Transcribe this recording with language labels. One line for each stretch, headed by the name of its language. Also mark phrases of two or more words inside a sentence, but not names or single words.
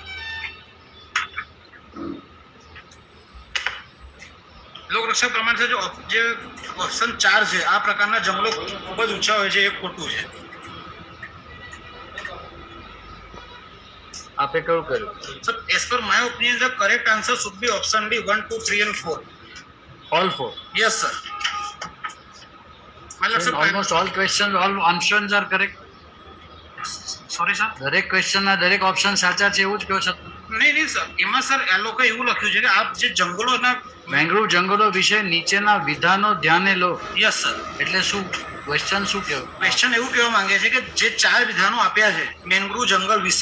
Gujarati: લોકરક્ષક પ્રમાણે છે જે ઓપ્શન 4 છે, આ પ્રકારના જંગલો ખૂબ જ ઊંચા હોય છે, એ ખોટું છે. આપે કયું કર્યું?
English: Sir as per my opinion the correct answer should be option D, 1, 2, 3 and 4. All 4. Yes sir. My lord sir, Almost all questions, all answers are correct. sorry sir.
Gujarati: દરેક ક્વેશ્ચનના દરેક ઓપ્શન સાચા છે એવું જ કહો છો? નહીં સર, એમાં સર એ લોકો એવું લખ્યું છે કે આપ જે જંગલોના મેંગ્રુવ જંગલો વિશે નીચેના વિધાનો ધ્યાને લો.
English: yes sir.
Gujarati: એટલે શું ક્વેશ્ચન શું કહેવું? ક્વેશ્ચન એવું કહેવા માંગે છે કે જે 4 વિધાનો આપ્યા છે મેંગ્રુવ જંગલ વિશે,